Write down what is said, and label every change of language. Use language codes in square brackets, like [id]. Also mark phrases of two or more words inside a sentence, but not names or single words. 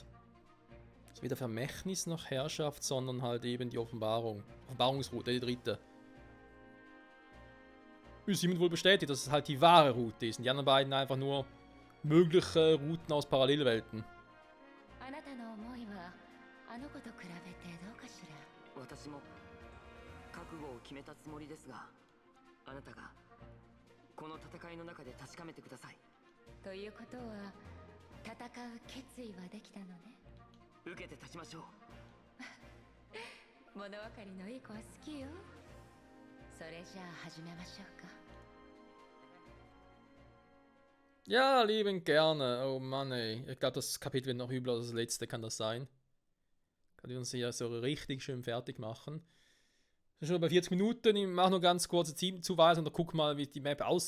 [de] Also weder Vermächtnis noch Herrschaft, sondern halt eben die Offenbarung. Offenbarungsroute, die dritte. Ist hiermit wohl bestätigt, dass es halt die wahre Route ist und die anderen beiden einfach nur mögliche Routen aus Parallelwelten. [ja] 私も覚悟を決めたつもりですが、あなたがこの戦いの中で確かめてください。ということは戦う決意はできたのね。受けて立ちましょう。物分かりのいい子は好きよ。それじゃあ始めましょうか。 [de] Ja, liebend gerne. Oh Mann, ey. Ich glaube, das Kapitel wird noch übler als das letzte, kann das sein? Kann ich uns hier so richtig schön fertig machen. Wir sind schon bei 40 Minuten. Ich mache noch ganz kurze Teamzuweisung oder guck mal, wie die Map aussieht.